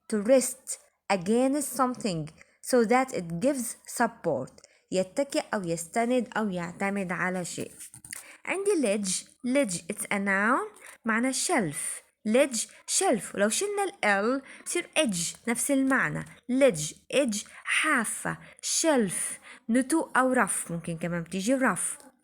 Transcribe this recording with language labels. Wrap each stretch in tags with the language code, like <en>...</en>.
<en>to rest against something so that it gives support.</en> <ar>يتكئ أو يستند أو يعتمد على شيء. عندي</ar> <en>ledge it's a noun</en> <ar>معنى</ar> <en>shelf.</en> <ar>shelf ولو شلنا ال تصير edge نفس المعنى. edge حافة. shelf نتوء أو رف ممكن كمان بتيجي رف.</ar>